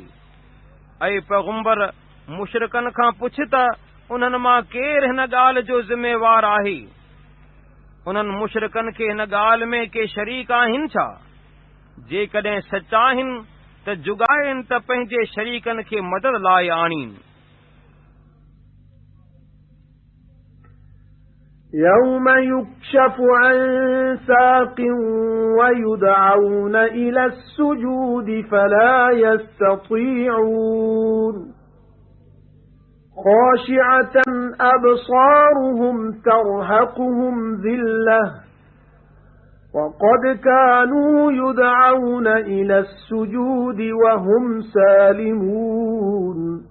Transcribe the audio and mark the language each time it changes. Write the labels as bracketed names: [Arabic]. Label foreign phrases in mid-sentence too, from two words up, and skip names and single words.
[Sindhi] ऐं पैगंबर मुशरिकनि खां पुछ त उन्हनि मां केरु हिन ॻाल्हि जो ज़िम्मेवार आहे। उन्हनि मुशरिकनि खे हिन ॻाल्हि में के शरीक आहिनि छा? जेकॾहिं सचा आहिनि त जुगाइनि त पंहिंजे शरीकनि खे मदद लाइ आणीनि। [Arabic] يَوْمَ يُكْشَفُ عَنْ سَاقٍ وَيُدْعَوْنَ إِلَى السُّجُودِ فَلَا يَسْتَطِيعُونَ خَاشِعَةً أَبْصَارُهُمْ تَرْهَقُهُمْ ذِلَّةٌ وَقَدْ كَانُوا يُدْعَوْنَ إِلَى السُّجُودِ وَهُمْ سَالِمُونَ